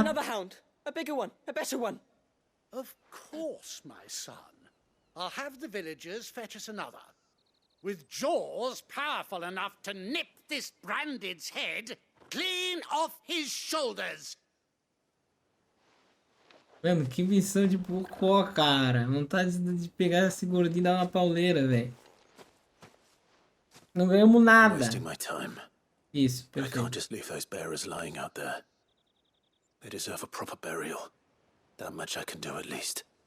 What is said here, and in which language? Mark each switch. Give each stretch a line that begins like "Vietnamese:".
English: another hound. A bigger one. A better one. Of course, my son. I'll have the villagers fetch us another. With jaws powerful enough to nip this Branded's head clean off his shoulders.
Portuguese: Mano, que missão de bocó, cara. Vontade de pegar esse gordinho e dar uma pauleira, velho. Não ganhamos nada.
English: Wasting my time.
Portuguese: Isso,
English: I
Portuguese: perfeito.
English: can't just leave those bearers lying out there. They deserve a proper burial. That much I can do at least.